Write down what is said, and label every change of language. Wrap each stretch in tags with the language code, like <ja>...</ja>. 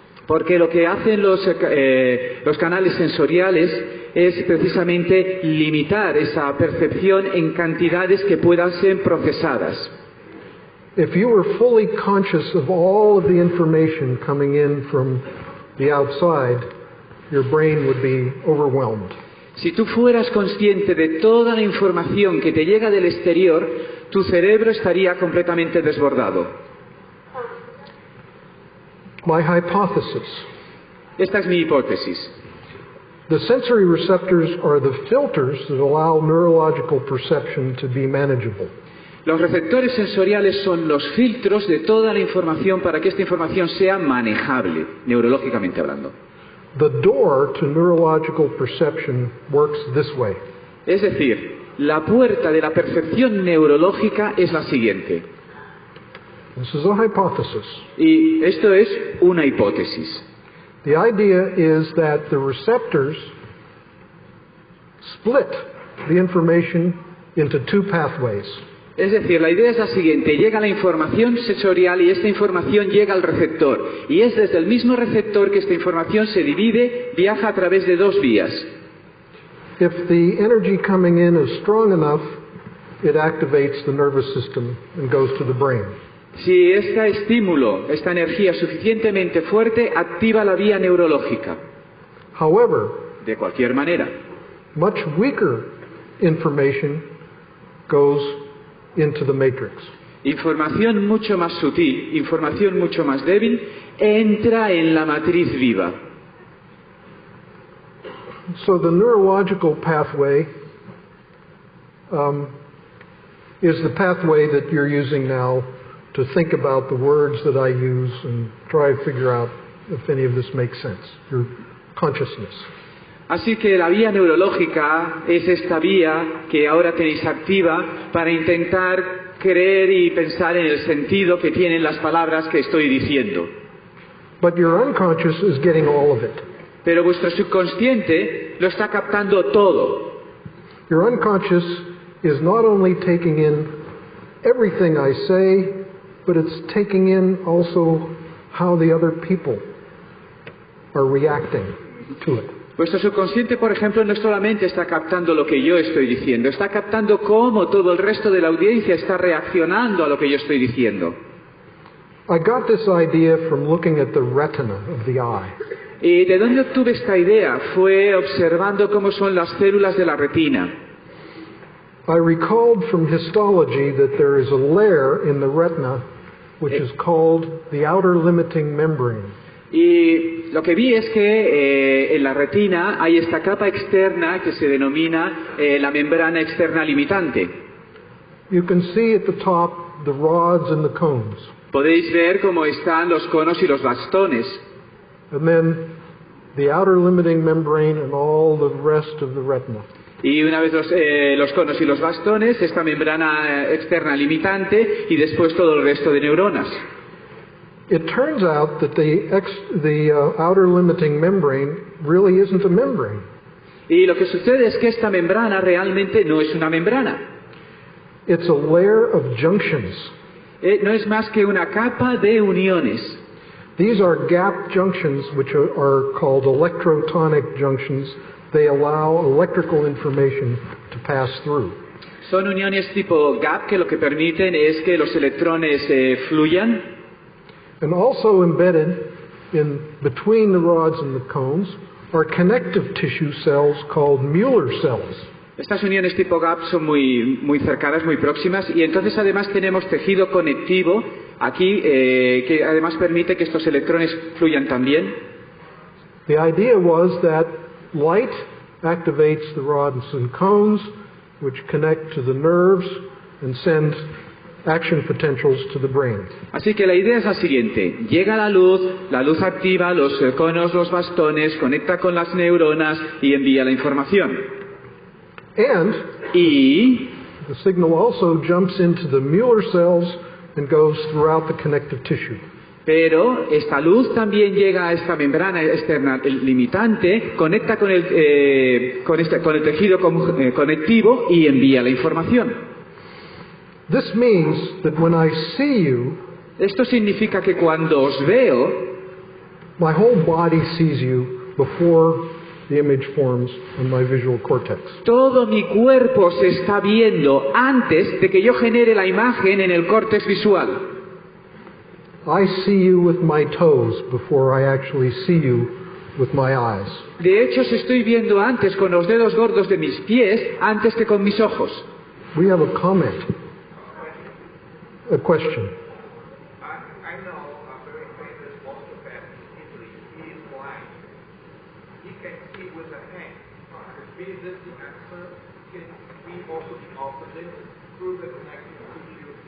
<es>Porque lo que hacen los canales sensoriales es precisamente limitar esa percepción en cantidades que puedan ser procesadas.</es> <en>If you were fully conscious of all of the information coming in from the outside, your brain would be overwhelmed.</en> <es>Si tú fueras consciente de toda la información que te llega del exterior, tu cerebro estaría completamente desbordado.</es> <en>My hypothesis.</en> <es>Esta es mi hipótesis.</es> <en>The sensory receptors are the filters that allow neurological perception to be manageable.</en> <es>Los receptores sensoriales son los filtros de toda la información para que esta información sea manejable, neurológicamente hablando.</es> <en>The door to neurological perception works this way.</en> <es>Es decir, La puerta de la percepción neurológica es la siguiente.</es> <en>This is a hypothesis.</en> <es>Y esto es una hipótesis.</es> <en>The idea is that the receptors split the information into two pathways.</en> <es>Es decir, la idea es la siguiente. Llega la información sensorial y esta información llega al receptor. Y es desde el mismo receptor que esta información se divide, viaja a través de dos vías.</es> <en>If the energy coming in is strong enough, it activates the nervous system and goes to the brain.</en> <es>Si este estímulo, esta energía suficientemente fuerte, activa la vía neurológica.</es> <en>However,</en> <es>De cualquier manera,</es> <en>much weaker information goes into the matrix.</en> <es>información mucho más sutil, información mucho más débil, entra en la matriz viva.</es> <en>So the neurological pathway is the pathway that you're using now to think about the words that I use and try to figure out if any of this makes sense, your consciousness.</en> <es>Así que la vía neurológica es esta vía que ahora tenéis activa para intentar creer y pensar en el sentido que tienen las palabras que estoy diciendo.</es> <en>But your unconscious is getting all of it.</en> <es>Pero vuestro subconsciente lo está captando todo.</es> <en>Your unconscious is not only taking in everything I say, but it's taking in also how the other people are reacting to it.</en> <es>Vuestro subconsciente, por ejemplo, no solamente está captando lo que yo estoy diciendo, está captando cómo todo el resto de la audiencia está reaccionando a lo que yo estoy diciendo.</es> <en>I got this idea from looking at the retina of the eye.</en> <es>¿Y de dónde obtuve esta idea? Fue observando cómo son las células de la retina.</es> <en>I recalled from histology that there is a layer in the retina which is called the outer limiting membrane.</en> <es>Y lo que vi es que en la retina hay esta capa externa que se denomina la membrana externa limitante.</es> <en>You can see at the top the rods and the cones.</en> <es>Podéis ver cómo están los conos y los bastones.</es> <en>And then the outer limiting membrane and all the rest of the retina.</en> <es>Y una vez los conos y los bastones, esta membrana externa limitante y después todo el resto de neuronas.</es> <en>It turns out that the outer limiting membrane really isn't a membrane.</en> <es>Y lo que sucede es que esta membrana realmente no es una membrana.</es> <en>It's a layer of junctions.</en> <es>No es más que una capa de uniones.</es> <en>These are gap junctions which are called electrotonic junctions. They allow electrical information to pass through.</en> <es>Son uniones tipo gap que lo que permiten es que los electrones fluyan.</es> <en>And also embedded in between the rods and the cones are connective tissue cells called Mueller cells.</en> <es>Estas uniones tipo gap son muy cercanas, muy próximas, y entonces además tenemos tejido conectivo aquí que además permite que estos electrones fluyan también.</es> <en>The idea was that light activates the rods and cones, which connect to the nerves and send action potentials to the brain.</en> <es>Así que la idea es la siguiente: llega la luz activa los conos, los bastones, conecta con las neuronas y envía la información.</es> <en>And</en> <es>Y</es> <en>the signal also jumps into the Mueller cells and goes throughout the connective tissue.</en> <es>pero esta luz también llega a esta membrana externa limitante, conecta con el tejido conectivo y envía la información.</es> <en>This means that when I see you,</en> <es>Esto significa que cuando os veo,</es> <en>my whole body sees you before the image forms in my visual cortex.</en> <es>todo mi cuerpo se está viendo antes de que yo genere la imagen en el córtex visual.</es> <en>I see you with my toes before I actually see you with my eyes.</en> <es>De hecho, os estoy viendo antes con los dedos gordos de mis pies antes que con mis ojos.</es> <en>We have a comment, a question. I know a very famous orthoped in Italy. He is blind. He can see with the hand. This the answer can be also the opposite through the connective tissue.</en>